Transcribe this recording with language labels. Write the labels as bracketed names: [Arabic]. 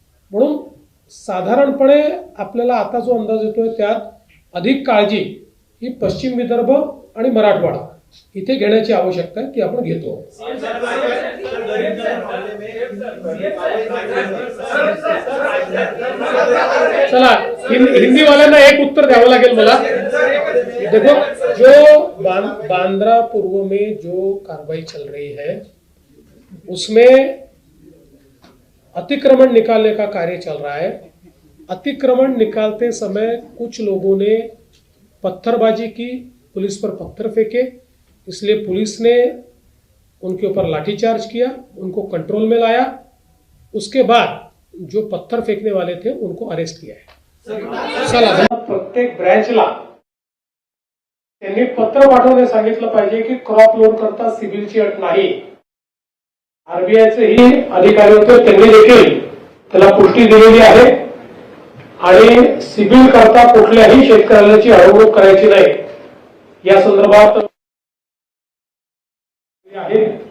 [Marathi] म्हणून साधारणपणे आपल्याला आता जो अंदाज येतोय त्यात अधिक काळजी ही पश्चिम विदर्भ आणि मराठवाडा इथे घेण्याची आवश्यकता आहे, ती आपण घेतो। चला, हिंदी वाल्यांना एक उत्तर द्यावं लागेल मला। [Hindi] देखो, जो बांद्रा पूर्व में जो कार्रवाई चल रही है उसमें अतिक्रमण निकालने का कार्य चल रहा है। अतिक्रमण निकालते समय कुछ लोगों ने पत्थरबाजी की, पुलिस पर पत्थर फेंके, इसलिए पुलिस ने उनके ऊपर लाठीचार्ज किया, उनको कंट्रोल में लाया। उसके बाद जो पत्थर फेंकने वाले थे उनको अरेस्ट किया है। [Marathi] चला प्रत्येक ब्रँचला त्यांनी पत्र पाठवणे सांगितलं पाहिजे की क्रॉप लोन करता सिबिलची अट नाही। आरबीआयचे ही अधिकारी होते, त्यांनी देखील त्याला पुष्टी दिलेली आहे आणि सिबिल करता कुठल्याही शेतकऱ्याची अडवणूक करायची नाही या संदर्भात आहे।